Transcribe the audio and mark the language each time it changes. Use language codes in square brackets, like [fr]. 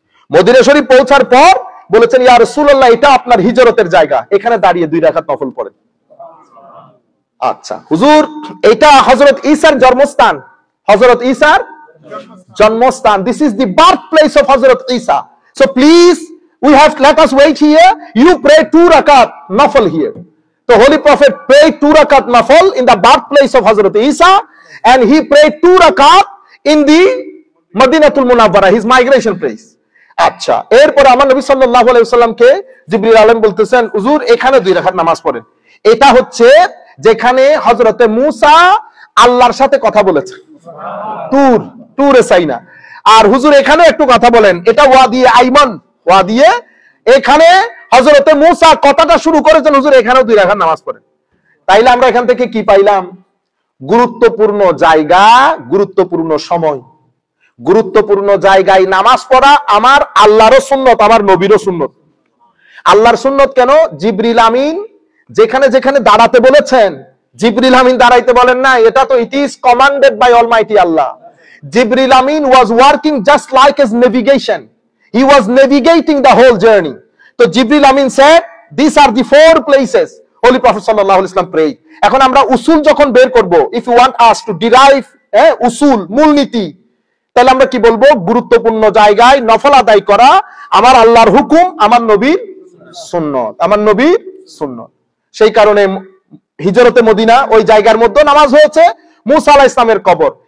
[bn] Medina শরীফ পৌঁছার পর বলেছেন, ইয়া রাসূলুল্লাহ, এটা আপনার হিজরতের জায়গা, এখানে দাঁড়িয়ে 2 রাকাত নফল পড়েন। আচ্ছা হুজুর, এটা হযরত ঈসার জন্মস্থান, [en] হযরত ঈসার জন্মস্থান, this is the birth place of হযরত ঈসা, so please let us wait here, you pray 2 rakat nafil here. The holy prophet prayed 2 rakat nafil in the birthplace of Hazrat Isa, and he prayed 2 rakat in the Madinatul Munawwara, his migration place. [bn] আচ্ছা, এরপর আমার নবী সাল্লাল্লাহু আলাইহি ওয়াসাল্লামকে জিবরিল আলাইহিস বলতেছেন, হুজুর এখানে 2 রাকাত নামাজ পড়েন। এটা হচ্ছে যেখানে হযরতে মূসা আল্লাহর সাথে কথা বলেছে, তুরে সাইনা। আর হুজুর এখানে একটু কথা বলেন, এটা ওয়াদিয়ে আইমান, ওয়াদিয়ে, এখানে হযরতে মূসা কথাটা শুরু করেছেন, হুজুর এখানেও 2 রাকাত নামাজ পড়েন। তাইলে আমরা এখান থেকে কি পাইলাম? গুরুত্বপূর্ণ জায়গা, গুরুত্বপূর্ণ সময়, গুরুত্বপূর্ণ জায়গায় নামাজ পড়া আমার আল্লাহরও সুন্নত, আমার নবীরও সুন্নত। আল্লাহর সুন্নত কেন? জিবরিল আমিন যেখানে যেখানে দাঁড়াতে বলেছেন, জিবরিল আমিন দাঁড়াইতে বলেন না, এটা তো [en] It is commanded by almighty আল্লাহ। জিবরিল আমিন was working just like his navigation, he was navigating the whole journey. তো জিবরিল আমিন said, these are the 4 places holy prophet sallallahu alaihi wasallam prayed. [bn] এখন আমরা উসুল যখন বের করব, [en] if you want us to derive [bn] উসুল, মূলনীতি, তাহলে আমরা কি বলবো? গুরুত্বপূর্ণ জায়গায় নফল আদায় করা আমার আল্লাহর হুকুম, আমার নবীর সুন্নত, আমার নবীর সুন্নত। সেই কারণে হিজরতে মদিনা ওই জায়গার মধ্যে নামাজ হয়েছে, মূসা আলাইহিস সালামের কবর।